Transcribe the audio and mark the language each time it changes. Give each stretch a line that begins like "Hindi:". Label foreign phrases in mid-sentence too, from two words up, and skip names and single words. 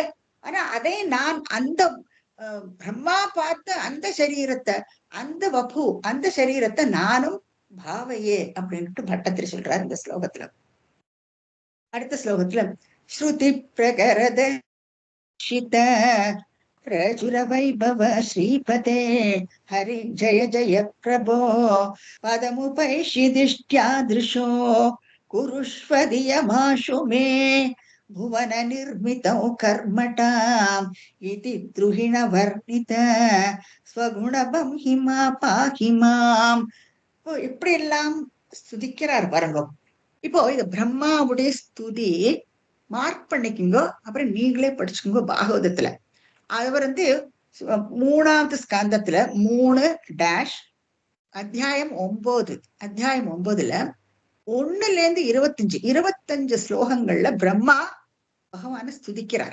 Tamil: ஆனா அதே நான் அந்த பிரம்மா பார்த்த அந்த சரீரத்தை, அந்த வபு அந்த சரீரத்தை நானும் பாவையே அப்படின்ட்டு பட்டத்திரி சொல்றாரு இந்த ஸ்லோகத்துல. அடுத்த ஸ்லோகத்துல
Sanskrit: श्रुति प्रकरत प्रचुर वैभव श्रीपते हरि जय जय प्रभो पदमुपैषिदिष्ट्यादृशो कुरुष्वधियमाशु मे भुवन निर्मितौ कर्मटाम् इति द्रुहिण वर्णित स्वगुणबं हिमा पाहि माम्.
Tamil: இப்படி எல்லாம் ஸ்துதிக்கிறார் பாருங்க. இப்போ இது பிரம்மாவுடைய ஸ்துதி மார்க் பண்ணிக்கோங்க, அப்புறம் நீங்களே படிச்சுக்கோங்க. பாகவதத்துல அவர் மூணாவது ஸ்கந்தத்துல 3 அத்தியாயம் 9, அத்தியாயம் 9ல 1லேருந்து 25 ஸ்லோகங்கள்ல பிரம்மா பகவான ஸ்துதிக்கிறார்.